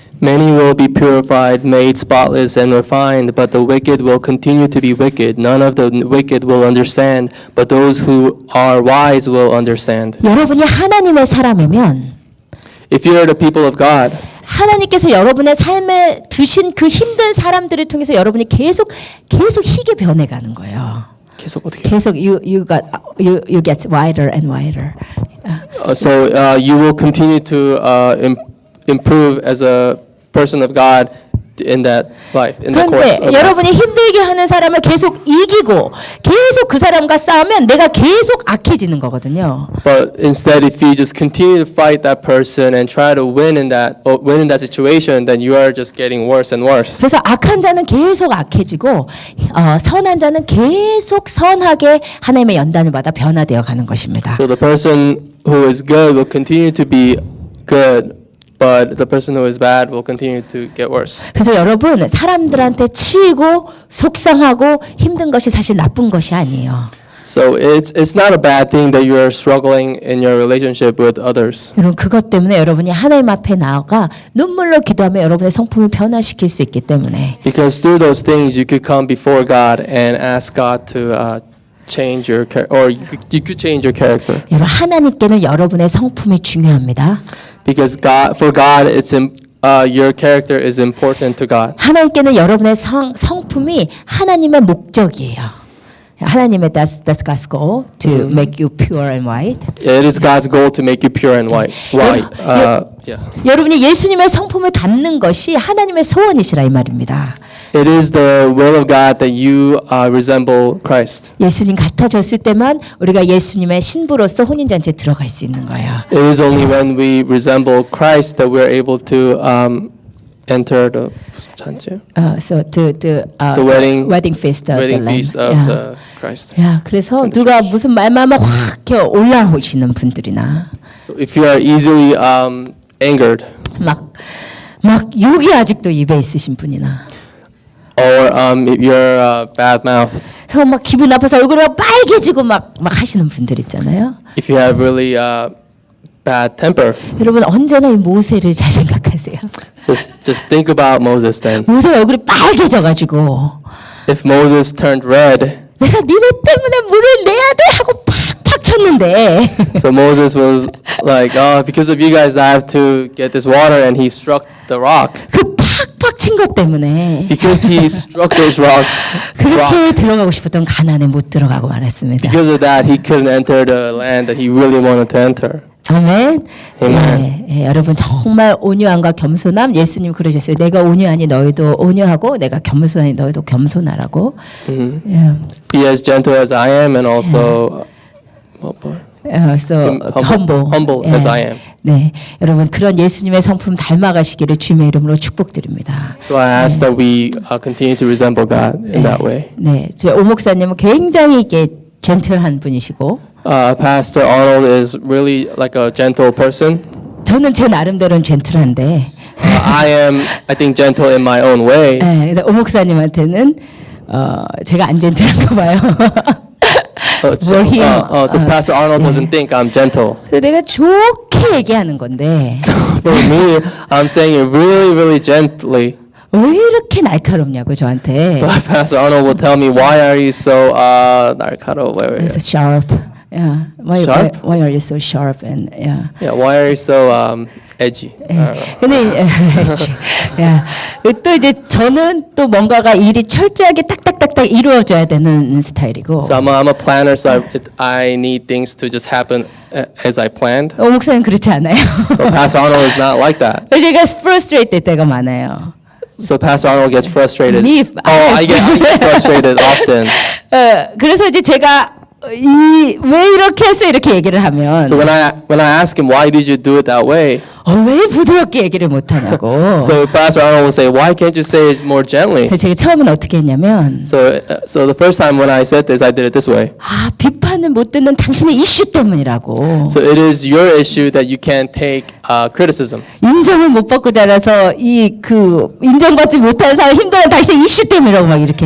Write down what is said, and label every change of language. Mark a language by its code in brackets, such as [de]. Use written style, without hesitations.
[en] Many will be purified, made spotless and refined, but the wicked will continue to be wicked. None of the wicked will understand, but those who are wise will understand. [ko] 여러분이 하나님의 사람이면 [en] If you are the people of God, [ko] 하나님께서 여러분의 삶에 두신 그 힘든 사람들을 통해서 여러분이 계속 희게 변해가는 거예요. 계속 어떻게? 계속 [en] you get wider and wider. So you will continue to improve as a person of God in that life, in the course [ko] 그런데 [en] of life. [ko] 여러분이 힘들게 하는 사람을 계속 이기고 계속 그 사람과 싸우면 내가 계속 악해지는 거거든요. [en] But instead, if you just continue to fight that person and try to win in that situation, then you are just getting worse and worse. [ko] 그래서 악한 자는 계속 악해지고 선한 자는 계속 선하게 하나님의 연단을 받아 변화되어 가는 것입니다. [en] So the person who is good will continue to be good, but the person who is bad will continue to get worse. [ko] 그래서 여러분 사람들한테 치이고 속상하고 힘든 것이 사실 나쁜 것이 아니에요. [en] So it's not a bad thing that you are struggling in your relationship with others. [ko] 여러분 그것 때문에 여러분이 하나님 앞에 나아가 눈물로 기도하며 여러분의 성품을 변화시킬 수 있기 때문에 [en] Because through those things, you could come before God and ask God to change your or you could change your character. [ko] 여러분 하나님께는 여러분의 성품이 중요합니다. [en] Because for God, your character is important to God. [ko] 하나님께는 여러분의 성품이 하나님의 목적이에요. 하나님의 [en] that's God's goal to make you pure and white. It is God's goal to make you pure and white. Yeah. [ko] 여러분이 예수님의 성품을 담는 것이 하나님의 소원이시라 이 말입니다. [en] It is the will of God that you resemble Christ. [ko] 예수님 같아졌을 때만 우리가 예수님의 신부로서 혼인잔치에 들어갈 수 있는 거예요. [en] It is only when we resemble Christ that we are able to enter the 잔치. So the wedding feast of wedding the feast Lamb. of the Christ. [ko] 야, 그래서 누가 무슨 말만 하면 확 이렇게 올라오시는 분들이나 [en] So if you are easily angered, [ko] 막 욕이 아직도 입에 있으신 분이나 [en] or if you're bad mouth, [ko] 막 기분 나빠서 얼굴이 막 빨개지고 막 하시는 분들 있잖아요. [en] If you have really bad temper, [ko] 여러분 언제나 이 모세를 잘 생각하세요. [en] just think about Moses then. [ko] 모세 얼굴이 빨개져가지고 [en] If Moses turned red, [ko] 내가 니네 때문에 물을 내야 돼 하고 팍팍 쳤는데 [en] so Moses was like, oh, because of you guys, I have to get this water, and he struck the rock. [ko] 그 팍팍 친 것 때문에 [en] Because he struck those rocks, [ko] 그렇게 들어가고 싶었던 가나안에 못 들어가고 말았습니다. [en] because of that, he couldn't enter the land that he really wanted to enter. [ko] 아멘. 아멘. 예, 여러분 정말 온유함과 겸손함 예수님 그러셨어요. 내가 온유하니 너희도 온유하고 내가 겸손하니 너희도 겸손하라고. 예. [en] Be as gentle as I am, and also So humble as I am. [ko] 네, 여러분 그런 예수님의 성품 닮아가시기를 주님의 이름으로 축복드립니다. [en] So I ask that we continue to resemble God in that way. [ko] 네, 저 오 목사님은 굉장히 이게 젠틀한 분이시고, [en] Pastor Arnold is really like a gentle person. [ko] 저는 제 나름대로는 젠틀한데, [en] I am, I think, gentle in my own ways. [ko] 네, 근데 오 목사님한테는 제가 안 젠틀한가 봐요. [en] So Pastor Arnold doesn't think I'm gentle. [ko] 근데 내가 좋게 얘기하는 건데 [en] For me, I'm saying it really, really gently. [ko] 왜 이렇게 날카롭냐고 저한테. [en] But Pastor Arnold will tell me, why are you so narcado? [ko] 그래서 [en] sharp. Yeah. Sharp? Why are you so sharp and yeah. Yeah, why are you so edgy? [ko] 근데 야, 또 이제 저는 또 뭔가가 일이 철저하게 딱딱딱딱 이루어져야 되는 스타일이고. [en] So I'm a planner, so I need things to just happen as I planned. [ko] 오 목사님 그렇지 않아요. [en] But Pastor Arnold is not like that. [ko] 제가 frustrate 될 때가 많아요. [en] So Pastor Arnold gets frustrated. Me, I get frustrated often. [ko] 그래서 이제 제가 왜 이렇게 해서 이렇게 얘기를 하면 [en] So when I ask him, why did you do it that way? [ko] 왜 부드럽게 얘기를 못 하냐고. [en] So Pastor Arnold will say, why can't you say it more gently? [ko] 그래서 제가 처음엔 어떻게 했냐면 [en] So the first time when I said this, I did it this way. [ko] 비판을 못 듣는 당신의 이슈 때문이라고. [en] So it is your issue that you can't take criticism. [ko] 인정을 못 받고 자라서 인정받지 못하는 사람 힘들어하는 당신의 이슈 때문이라고 막 이렇게